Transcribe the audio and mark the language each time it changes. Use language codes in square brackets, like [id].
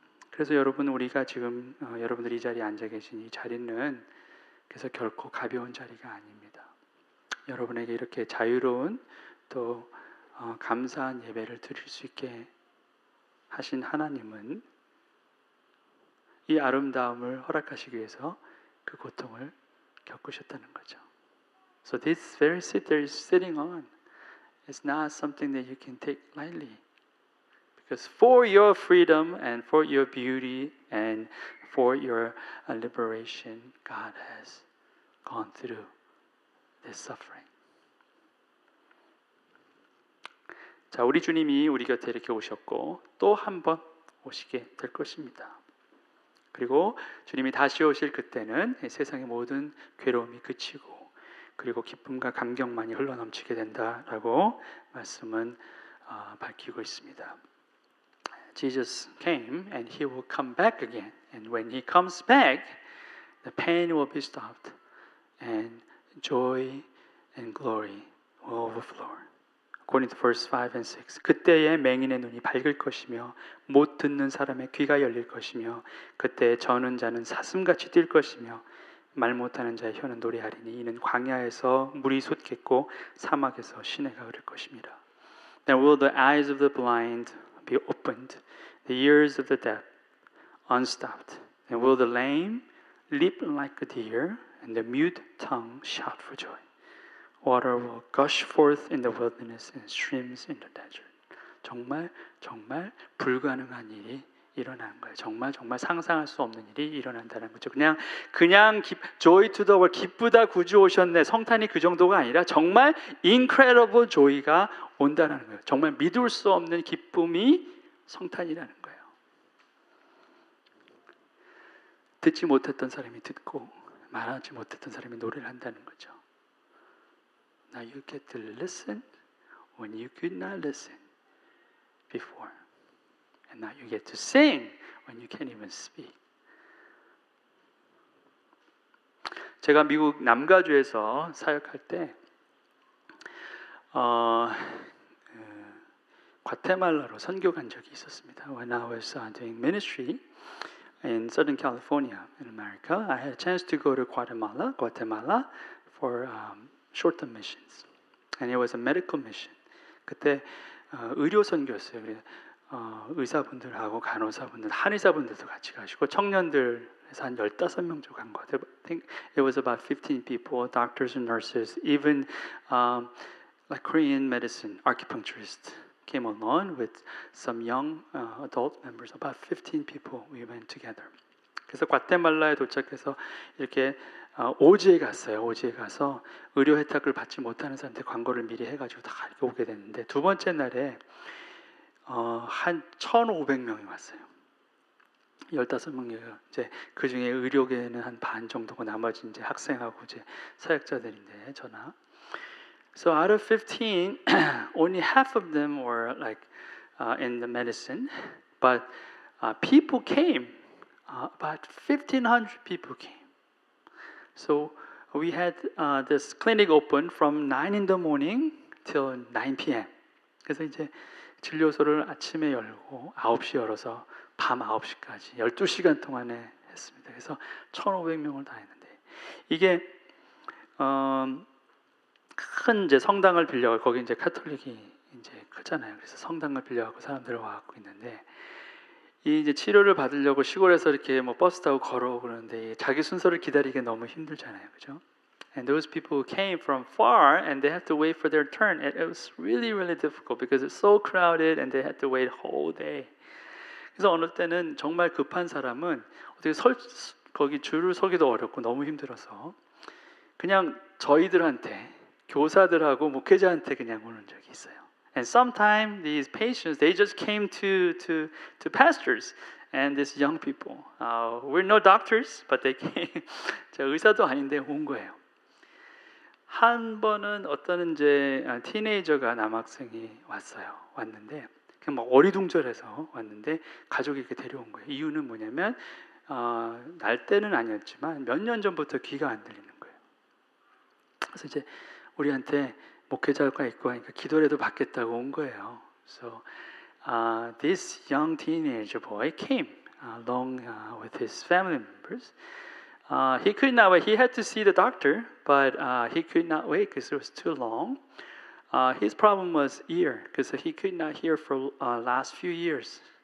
[ko] 그래서 여러분, 우리가 지금 여러분들이 이 자리에 앉아 계신 이 자리는 그래서 결코 가벼운 자리가 아닙니다. 여러분에게 이렇게 자유로운 또 감사한 예배를 드릴 수 있게 하신 하나님은 이 아름다움을 허락하시기 위해서 그 고통을 겪으셨다는 거죠. [en] So this very seat that you're sitting on is not something that you can take lightly. Because for your freedom and for your beauty and for your liberation, God has gone through this suffering. [ko] 자, 우리 주님이 우리 곁에 이렇게 오셨고 또 한 번 오시게 될 것입니다. 그리고 주님이 다시 오실 그때는 세상의 모든 괴로움이 그치고 그리고 기쁨과 감격만이 흘러넘치게 된다라고 말씀은 밝히고 있습니다. [en] Jesus came and He will come back again. And when He comes back, the pain will be stopped and joy and glory will overflow. According to verse 5 and 6. [ko] 그때에 맹인의 눈이 밝을 것이며 못 듣는 사람의 귀가 열릴 것이며 그때에 저는 자는 사슴같이 뛸 것이며 말 못하는 자의 혀는 노래하리니 이는 광야에서 물이 솟겠고 사막에서 시내가 흐를 것입니다. [en] Then will the eyes of the blind be opened, the ears of the deaf unstopped, and will the lame leap like a deer, and the mute tongue shout for joy. Water will gush forth in the wilderness and streams in the desert. [ko] 정말 불가능한 일이 일어나는 거예요. 정말 상상할 수 없는 일이 일어난다는 거죠. 그냥 [en] joy to the world, [ko] 기쁘다 구주 오셨네, 성탄이 그 정도가 아니라 정말 [en] incredible joy [ko] 가 온다는 거예요. 정말 믿을 수 없는 기쁨이 성탄이라는 거예요. 듣지 못했던 사람이 듣고 말하지 못했던 사람이 노래를 한다는 거죠. [en] Now you get to listen when you could not listen before. And now you get to sing when you can't even speak. [ko] 제가 미국 남가주에서 사역할 때 과테말라로 선교 간 적이 있었습니다. [en] When I was doing ministry in Southern California in America, I had a chance to go to Guatemala for short-term missions. And it was a medical mission. [ko] 그때 의료 선교였어요. 의사분들하고 간호사분들, 한의사분들도 같이 가시고 청년들에서 한 15명 정도 간 것 같아요. [en] I think it was about 15 people, doctors and nurses, even like Korean medicine acupuncturists came along with some young adult members. About 15 people we went together. [ko] 그래서 과테말라에 도착해서 이렇게 오지에 갔어요. 오지에 가서 의료 혜택을 받지 못하는 사람한테 광고를 미리 해가지고 다 이렇게 오게 됐는데 두 번째 날에 한 1,500명이 왔어요. 15명이 이제 그 중에 의료계는 한 반 정도고 나머지 이제 학생하고 이제 사역자들인데 전화. [en] So out of 15, only half of them were like in the medicine, but people came. About 1,500 people came. So we had this clinic open from 9 in the morning till 9 p.m. [ko] 그래서 이제 진료소를 아침에 열고 9시 열어서 밤 9시까지 12시간 동안에 했습니다. 그래서 1,500명을 다 했는데 이게 큰 이제 성당을 빌려 거기 이제 카톨릭이 이제 크잖아요. 그래서 성당을 빌려갖고 사람들을 와갖고 있는데 이 이제 치료를 받으려고 시골에서 이렇게 뭐 버스 타고 걸어오고 그러는데 자기 순서를 기다리기 너무 힘들잖아요, 그죠? [en] And those people who came from far and they had to wait for their turn. It was really, really difficult because it's so crowded and they had to wait whole day. [ko] 그래서 어느 때는 정말 급한 사람은 어떻게 거기 줄을 서기도 어렵고 너무 힘들어서 그냥 저희들한테 교사들하고 목회자한테 그냥 오는 적이 있어요. [en] And sometimes these patients they just came to pastors and these young people. We're no doctors, but they came. [ko] 제가 의사도 아닌데 온 거예요. 한 번은 어떤 이제 티네이저가 남학생이 왔는데 그냥 막 어리둥절해서 왔는데 가족이 이렇게 데려온 거예요. 이유는 뭐냐면 날 때는 아니었지만 몇 년 전부터 귀가 안 들리는 거예요. 그래서 이제 우리한테 목회자가 있고 하니까 기도라도 받겠다고 온 거예요. [en] So this young teenage boy came along with his family members. He could not wait. He had to see the doctor, but he could not wait because it was too long. His problem was ear, because he could not hear for last few years.